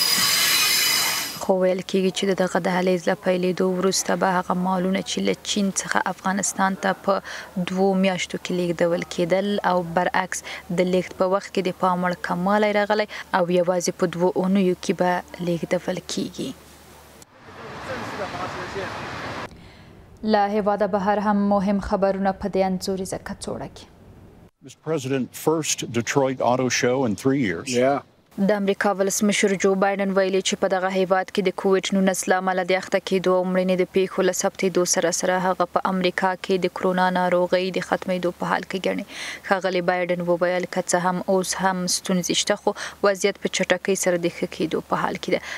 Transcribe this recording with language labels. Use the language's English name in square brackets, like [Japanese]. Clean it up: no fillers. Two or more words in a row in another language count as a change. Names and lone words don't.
[Pashto] خو ویل کېږي چې دغه دهلیز له پیلېدو وروسته به هغه مالونه چې له چین څخه افغانستان ته په 2 میاشتو کې لیږدول کېدل او برعکس د لیږد په وخت کې د پام وړ کموالی راغلی او یوازې په 2 اونیو کې به لیږدول کېږي. له هېواده بهر هم مهم خبرونه په دې انځوریزه کڅوړه کې. [English] Mr. President, first Detroit Auto Show in 3 years. Yeah. [Pashto] د امریکا ولسمشر جو بایدن ویلي چې په دغه هیواد کې د کووډ-19 له امله د اخته کېدو او مړینې د پیښو له ثبتېدو سره هغه په امریکا کې د کرونا ناروغۍ د ختمېدو په حال کې ګڼي. ښاغلي بایدن وویل که څه هم اوس هم ستونزې شته خو وضعیت په چټکۍ سره د ښه کېدو په حال کې ده.